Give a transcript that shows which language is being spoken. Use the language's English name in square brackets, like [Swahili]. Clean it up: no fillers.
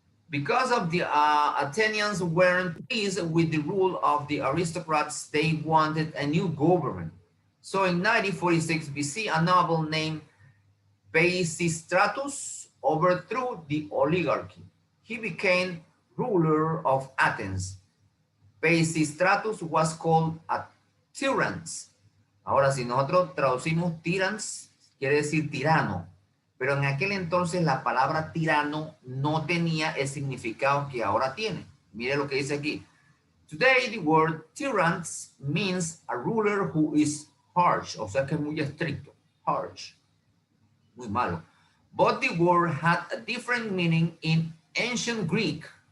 [English] Because of the Athenians weren't pleased with the rule of the aristocrats, they wanted a new government. So in 9046 BC, a noble named Pisistratus overthrew the oligarchy. He became ruler of Athens. Pisistratus was called a tyrant. [Spanish] Ahora, si nosotros traducimos tyrants, quiere decir tirano. Pero en aquel entonces la palabra tirano no tenía el significado que ahora tiene. Mire lo que dice aquí. [English] Today the word tyrant means a ruler who is harsh, [Spanish] o sea que es muy estricto, [English] harsh, [Spanish] muy malo. [English] But the word had a different meaning in ancient Greek.